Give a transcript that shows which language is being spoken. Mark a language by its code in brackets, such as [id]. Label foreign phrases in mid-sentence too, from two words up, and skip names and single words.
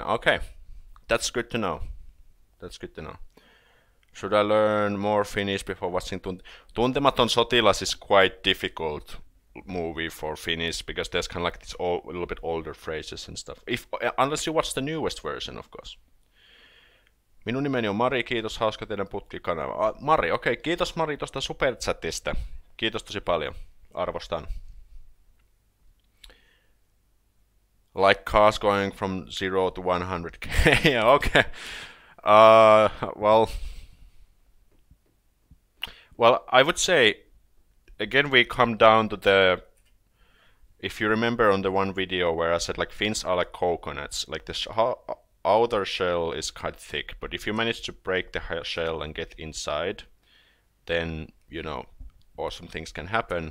[en] Okay, that's good to know. Should I learn more Finnish before watching Tuntematon Sotilas is quite difficult movie for Finnish, because there's kind of like this a little bit older phrases and stuff. Unless you watch the newest version, of course. [fi] Minun nimeni on Mari, kiitos, hauska teidän putkikanava. Mari, okei, kiitos Mari tosta superchatista. Kiitos tosi paljon, arvostan. [en] Like cars going from 0 to 100k. Yeah, okay. Well, I would say, again, we come down to the, if you remember on the one video where I said like Finns are like coconuts, like the outer shell is quite thick, but if you manage to break the shell and get inside, then, you know, awesome things can happen.